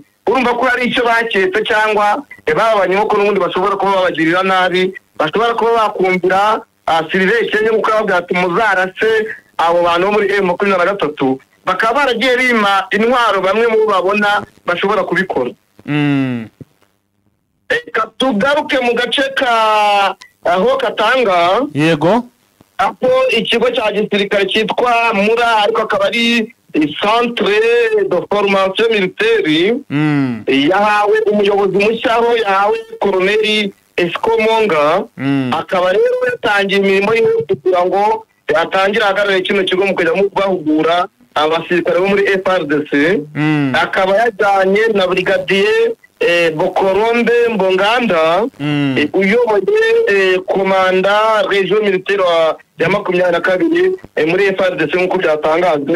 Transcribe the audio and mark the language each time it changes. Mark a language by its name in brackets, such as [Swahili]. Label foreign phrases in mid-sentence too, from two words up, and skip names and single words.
[Kinyarwanda] Urumva ko hari icyo baketse cyangwa babanye ko n'ubundi bashobora kuba babagirira nabi, bashobora kuba bakumvira siriveke yo gukora ati muzarase abo bantu bo muri M23, bakaba baragiye bima intwaro bamwe mu babona bashobora kubikora. Tugaruke mu gace ka aho Katanga. Yego. Aho ikigo cya gisirikare cyitwa Mura ariko akaba ari [French] centre de formation militaire [Kinyarwanda] yahawe umuyobozi mushya, aho yahawe Colonel Escomonga. Akaba rero yatangiye imirimo yo kugira ngo atangire ahagarare kino kigo mu kujya mu bahugura abasirikare bo muri FARDC. Akaba yajyanye na brigadier Bokorombe Mbonganda uyoboye komanda [French] region militaire [Kinyarwanda] ya 22 muri FARDC nk'uko byatangajwe.